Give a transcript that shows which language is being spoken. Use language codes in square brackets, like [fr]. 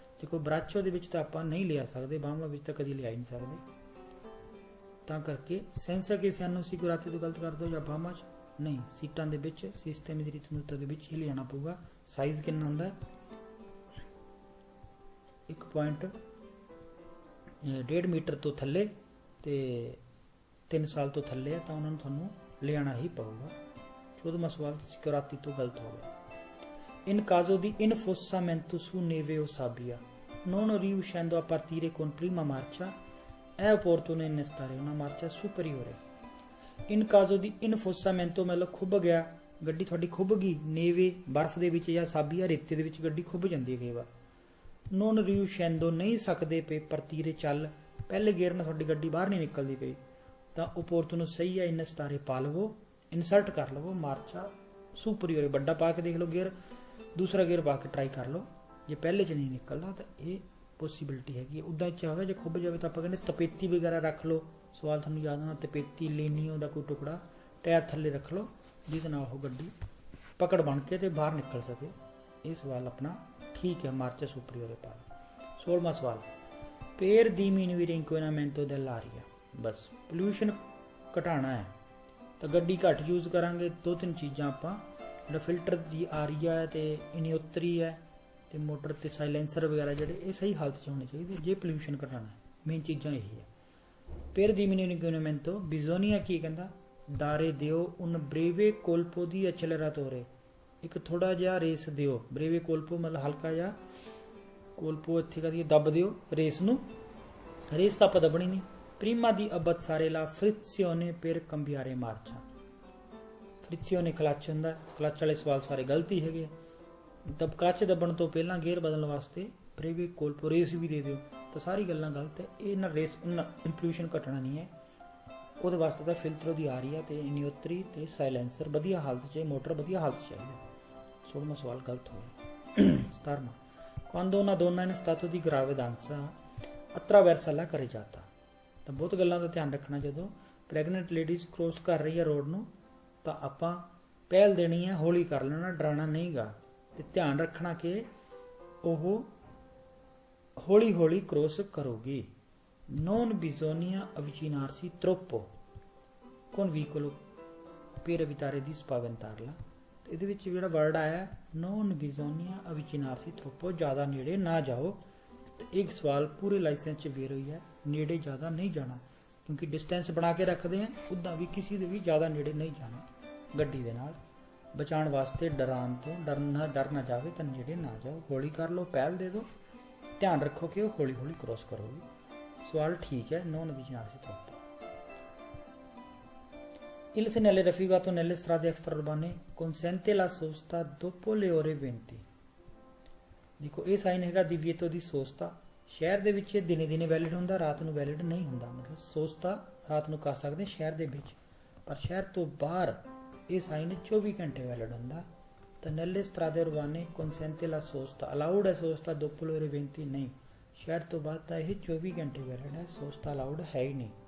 [pa] ਦੇਖੋ ਬਰਾਚੋ ਦੇ ਵਿੱਚ ਤਾਂ ਆਪਾਂ ਨਹੀਂ ਲਿਆ ਸਕਦੇ, ਬਾਹਾਂ ਵਿੱਚ ਤਾਂ ਕਦੀ ਲਿਆ ਹੀ ਨਹੀਂ ਸਕਦੇ, ਤਾਂ ਕਰਕੇ ਸੈਂਸਾ ਕੇ ਸਾਨੂੰ ਸਿਕੁਰਾਤੀ ਤੋਂ ਗਲਤ ਕਰ ਦਿਓ ਜਾਂ ਬਾਹਾਂ 'ਚ ਨਹੀਂ, ਸੀਟਾਂ ਦੇ ਵਿੱਚ ਸਿਸਟਮ ਦੀ ਰੀਤਮਤਾ ਦੇ ਵਿੱਚ ਹੀ ਲਿਆਣਾ ਪਊਗਾ। ਸਾਈਜ਼ ਕਿੰਨਾ ਹੁੰਦਾ 1.5 ਮੀਟਰ ਤੋਂ ਥੱਲੇ ਤੇ 3 ਸਾਲ ਤੋਂ ਥੱਲੇ ਹੈ ਤਾਂ ਉਹਨਾਂ ਨੂੰ ਤੁਹਾਨੂੰ ਲਿਆਣਾ ਹੀ ਪਊਗਾ। 14ਵਾਂ ਸਵਾਲ ਸਿਕੁਰਾਤੀ ਤੋਂ ਗਲਤ ਹੋ ਗਿਆ। [it] In caso di infossamento su neve o sabbia, non riuscendo a partire con prima marcia, è opportuno innestare una marcia superiore. In caso di infossamento [hi] मतलब [pa] ਖੁੱਭ ਗਿਆ, ਗੱਡੀ ਤੁਹਾਡੀ ਖੁੱਭ ਗਈ, ਨੇਵੇ ਬਰਫ਼ ਦੇ ਵਿੱਚ ਜਾਂ ਸਾਬੀਆ ਰੇਤੇ ਦੇ ਵਿੱਚ ਗੱਡੀ ਖੁੱਭ ਜਾਂਦੀ ਹੈ ਕਈ ਵਾਰ। [it] non riuscendo [pa] ਨਹੀਂ ਸਕਦੇ ਪਏ partire ਚੱਲ, ਪਹਿਲੇ ਗੇਅਰ ਨਾਲ ਤੁਹਾਡੀ ਗੱਡੀ ਬਾਹਰ ਨਹੀਂ ਨਿਕਲਦੀ ਪਈ ਤਾਂ opportuno ਸਹੀ ਹੈ innestare ਪਾ ਲਵੋ, ਇਨਸਰਟ ਕਰ ਲਵੋ ਮਾਰਚਾ superiore, ਵੱਡਾ ਪਾ ਕੇ ਦੇਖ ਲਓ ਗੇਅਰ, ਦੂਸਰਾ ਗੇਅਰ ਪਾ ਕੇ ਟਰਾਈ ਕਰ ਲਓ। ਜੇ ਪਹਿਲੇ 'ਚ ਨਹੀਂ ਨਿਕਲਦਾ ਤਾਂ ਇਹ ਪੋਸੀਬਿਲਿਟੀ ਹੈਗੀ ਹੈ। ਉੱਦਾਂ ਚਾਹਵੇ ਜੇ ਖੁੱਭ ਜਾਵੇ ਤਾਂ ਆਪਾਂ ਕਹਿੰਦੇ ਤਪੇਤੀ ਵਗੈਰਾ ਰੱਖ ਲਓ। ਸਵਾਲ ਤੁਹਾਨੂੰ ਯਾਦ ਆਉਣਾ, ਤਪੇਤੀ ਲੈਨੀਓ ਦਾ ਕੋਈ ਟੁਕੜਾ ਟਾਇਰ ਥੱਲੇ ਰੱਖ ਲਓ ਜਿਹਦੇ ਨਾਲ ਉਹ ਗੱਡੀ ਪਕੜ ਬਣ ਕੇ ਤੇ ਬਾਹਰ ਨਿਕਲ ਸਕੇ। ਇਹ ਸਵਾਲ ਆਪਣਾ ਠੀਕ ਹੈ, ਮਾਰਚਾ ਸੁਪਰੀਓਰੇ ਪਾ। 16ਵਾਂ ਸਵਾਲ [it] per diminuire inquinamento dell'aria, [pa] ਬਸ ਪੋਲਿਊਸ਼ਨ ਘਟਾਉਣਾ ਹੈ ਤਾਂ ਗੱਡੀ ਘੱਟ ਯੂਜ਼ ਕਰਾਂਗੇ। 2-3 ਚੀਜ਼ਾਂ ਆਪਾਂ, ਜਿਹੜਾ ਫਿਲਟਰ ਦੀ ਆਰੀਆ ਹੈ ਤੇ ਇਨੀਓਤਰੀ ਹੈ ਤੇ ਮੋਟਰ ਤੇ ਸਾਇਲੈਂਸਰ ਵਗੈਰਾ ਜਿਹੜੇ ਇਹ ਸਹੀ ਹਾਲਤ 'ਚ ਹੋਣੇ ਚਾਹੀਦੇ ਜੇ ਪੋਲਿਊਸ਼ਨ ਘਟਾਉਣਾ ਹੈ। ਮੇਨ ਚੀਜ਼ਾਂ ਇਹੀ ਹੈ। [it] per diminuire inquinamento bisogna [pa] ਕੀ ਕਹਿੰਦਾ [it] dare ਦਿਓ un breve colpo di acceleratore, [pa] ਇੱਕ ਥੋੜਾ ਜਿਹਾ ਰੇਸ ਦਿਓ। [it] breve colpo [pa] ਮਤਲਬ ਹਲਕਾ ਜਿਹਾ, colpo ਇੱਥੇ ਕਰੀਏ ਦੱਬ ਦਿਓ ਰੇਸ ਨੂੰ, ਰੇਸ ਤਾਂ ਆਪਾਂ ਦੱਬਣੀ ਨਹੀਂ। [it] prima di abbassare la frizione per cambiare marcia, frizione [pa] clutch ਹੁੰਦਾ, ਕਲੱਚ ਵਾਲੇ ਸਵਾਲ ਸਾਰੇ ਗਲਤੀ ਹੈਗੇ। ਕਲੱਚ ਦੱਬਣ ਤੋਂ ਪਹਿਲਾਂ ਗੇਅਰ ਬਦਲਣ ਵਾਸਤੇ [it] breve colpo [pa] ਰੇਸ ਵੀ ਦੇ ਦਿਓ ਤਾਂ ਸਾਰੀ ਗੱਲਾਂ ਗਲਤ ਹੈ। ਇਹ ਨਾ ਰੇਸ ਪੋਲਿਊਸ਼ਨ ਘਟਣਾ ਨਹੀਂ ਹੈ, ਉਹਦੇ ਵਾਸਤੇ ਤਾਂ ਫਿਲਟਰ ਦੀ ਆ ਰਹੀ ਹੈ ਤੇ ਇਨੀਓਤਰੀ ਤੇ ਸਾਇਲੈਂਸਰ ਵਧੀਆ ਹਾਲਤ 'ਚ, ਮੋਟਰ ਵਧੀਆ ਹਾਲਤ 'ਚ ਚਾਹੀਦਾ। 16ਵਾਂ ਸਵਾਲ ਗਲਤ ਹੋ ਗਿਆ। [it] 17ਵਾਂ quando una donna in stato di gravidanza attraversa la carreggiata, [pa] ਤਾਂ ਬਹੁਤ ਗੱਲਾਂ ਦਾ ਧਿਆਨ ਰੱਖਣਾ। ਜਦੋਂ ਪ੍ਰੈਗਨੈਂਟ ਲੇਡੀਜ਼ ਕ੍ਰੋਸ ਕਰ ਰਹੀ ਹੈ ਰੋਡ ਨੂੰ ਤਾਂ ਆਪਾਂ ਪਹਿਲ ਦੇਣੀ ਹੈ, ਹੌਲੀ ਕਰ ਲੈਣਾ, ਡਰਾਉਣਾ ਨਹੀਂਗਾ ਤੇ ਧਿਆਨ ਰੱਖਣਾ ਕਿ ਉਹ ਹੌਲੀ ਹੌਲੀ cross ਕਰੋਗੀ। [it] non bisogna avvicinarsi troppo con veicolo per evitare di spaventarla, [pa] ਇਹਦੇ ਵਿੱਚ ਜਿਹੜਾ ਵਰਡ ਆਇਆ [it] non bisogna avvicinarsi troppo, [pa] ਜ਼ਿਆਦਾ ਨੇੜੇ ਨਾ ਜਾਓ। ਤੇ ਇੱਕ ਸਵਾਲ ਪੂਰੇ ਲਾਇਸੈਂਸ 'ਚ ਵੇਰ ਹੋਈ ਹੈ, ਨੇੜੇ ਜ਼ਿਆਦਾ ਨਹੀਂ ਜਾਣਾ, ਕਿਉਂਕਿ ਡਿਸਟੈਂਸ ਬਣਾ ਕੇ ਰੱਖਦੇ ਆ, ਉੱਦਾਂ ਵੀ ਕਿਸੇ ਦੇ ਵੀ ਜ਼ਿਆਦਾ ਨੇੜੇ ਨਹੀਂ ਜਾਣਾ ਗੱਡੀ ਦੇ ਨਾਲ। ਬਚਾਉਣ ਵਾਸਤੇ ਡਰਾਉਣ ਤੋਂ ਡਰ ਨਾ ਜਾਵੇ ਤਾਂ ਨੇੜੇ ਨਾ ਜਾਓ, ਹੌਲੀ ਕਰ ਲਓ, ਪਹਿਲ ਦੇ ਦਿਓ, ਧਿਆਨ ਰੱਖੋ ਕਿ ਉਹ ਹੌਲੀ ਹੌਲੀ ਕ੍ਰੋਸ ਕਰੋਗੇ। ਸਵਾਲ ਠੀਕ ਹੈ, [it] non avvicinarsi troppo। Il segnale raffigurato nelle strade extraurbane consente la sosta dopo le ore 20, [pa] ਦੇਖੋ ਇਹ ਸਾਈਨ ਹੈਗਾ [it] divieto di sosta। [pa] ਸ਼ਹਿਰ ਦੇ ਵਿੱਚ ਇਹ ਦਿਨੇ ਦਿਨੇ ਵੈਲਿਡ ਹੁੰਦਾ, ਰਾਤ ਨੂੰ ਵੈਲਿਡ ਨਹੀਂ ਹੁੰਦਾ। ਮਤਲਬ ਸੋਸਤਾ ਰਾਤ ਨੂੰ ਕਰ ਸਕਦੇ ਸ਼ਹਿਰ ਦੇ ਵਿੱਚ, ਪਰ ਸ਼ਹਿਰ ਤੋਂ ਬਾਹਰ ਇਹ ਸਾਈਨ 24 ਘੰਟੇ ਵੈਲਿਡ ਹੁੰਦਾ। ਤਾਂ [it] nelle strade urbane consente la sosta, [pa] allowed ਹੈ [it] sosta dopo le ore 20 [pa] ਨਹੀਂ, ਸ਼ਹਿਰ ਤੋਂ ਬਾਅਦ ਤਾਂ ਇਹ 24 ਘੰਟੇ ਵੈਲਿਡ ਹੈ, sosta allowed ਹੈ ਹੀ ਨਹੀਂ।